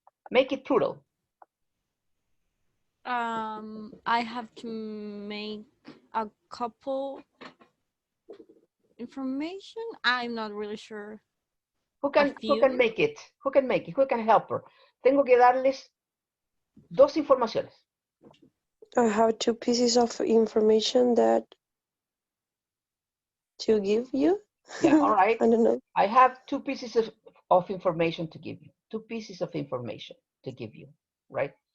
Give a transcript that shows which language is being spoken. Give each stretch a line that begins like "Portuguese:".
English: Make it plural. I have to make a couple information. I'm not really sure. Who can make it? Who can make it? Who can help her?
Spanish: Tengo que darles dos informaciones.
English: I have two pieces of information that to give you. Yeah, all right. I don't know. I have two pieces of information to give you. Two pieces of information to give you, right?